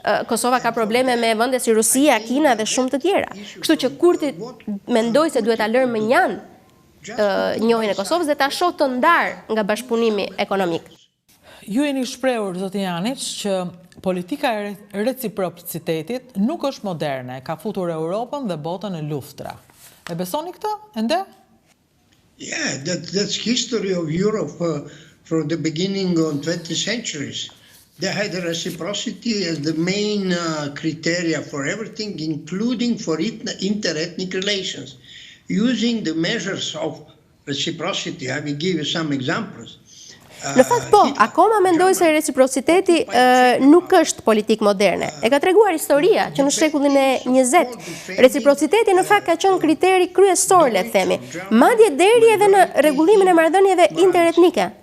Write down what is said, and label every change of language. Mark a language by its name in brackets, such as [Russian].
[Albanian] Kosova ka probleme me vende si Rusia, Kina dhe shumë të tjera. Kështu që Kurti mendoi se duhet ta lërë më njan njohjen e Kosovës dhe ta shohë të ndarë nga bashkëpunimi ekonomik. Ju jeni shprehur, zoti Janić, që politika e reciprocitetit nuk është moderne, ka futur Europën dhe botën në luftra. E besoni këtë? Ende? [English] Yeah, that's history of Europe from the beginning of 20th centuries. They had reciprocity as the main criteria for everything, including for inter-ethnic relations. Using the measures of reciprocity, I will give you some examples. [Albanian] Në fakt po, akoma mendoj se reciprociteti nuk është politik moderne. E ka treguar historia që në shekullin e 20, reciprociteti në fakt ka qenë kriteri kryesor, le të themi, madje deri edhe në rregullimin e marrëdhënieve interetnike.